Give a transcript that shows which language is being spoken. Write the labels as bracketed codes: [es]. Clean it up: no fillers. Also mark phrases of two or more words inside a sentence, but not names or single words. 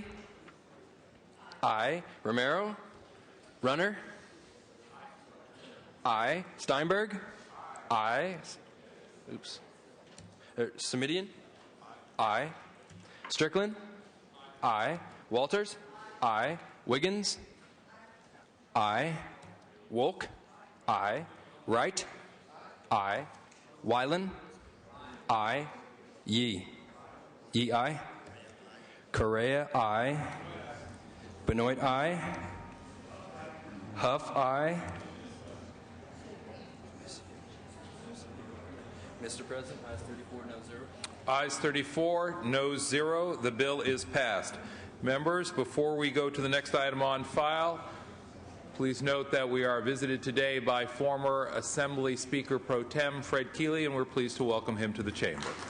[en] Aye. Romero. Runner. Aye. Steinberg. Aye. Oops. Semidian. Aye. Strickland. Aye. Walters. Aye. Wiggins. I. Wolk, I. Wright, I. Wyland, I. Yee, Yee, I. Correa, I. Benoit, I. Huff, I. Mr. President, ayes 34, no 0. Ayes 34, noes 0. The bill is passed. Members, before we go to the next item on file, please note that we are visited today by former Assembly Speaker Pro Tem Fred Keeley, and we're pleased to welcome him to the chamber.